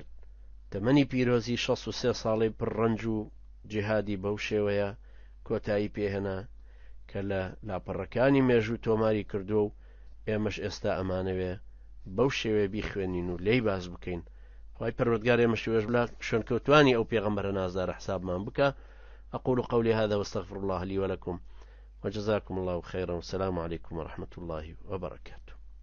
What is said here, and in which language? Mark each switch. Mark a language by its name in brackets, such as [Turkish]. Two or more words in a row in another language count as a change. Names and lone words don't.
[Central Kurdish] تەمەنی پیرۆزی 63 ساڵی پڕڕەنج و جیهادی بەو شێوەیە کۆتایی پێهێنا کە لە لاپەڕەکانی مێژوو تۆماری کردو و ئێمەش ئێستا ئەمانەوێ بەو شێوێ بیخوێنین و لێی باز بکەین. خوای پەروەردگار ئێمە شێوەش بلا شوێنکەوتوانی ئەو پێغەمبەرە نازدارە حسابمان بکە. [Arabic] أقول قولي هذا واستغفر الله لي ولكم وجزاكم الله خيرا والسلام عليكم ورحمة الله وبركاته.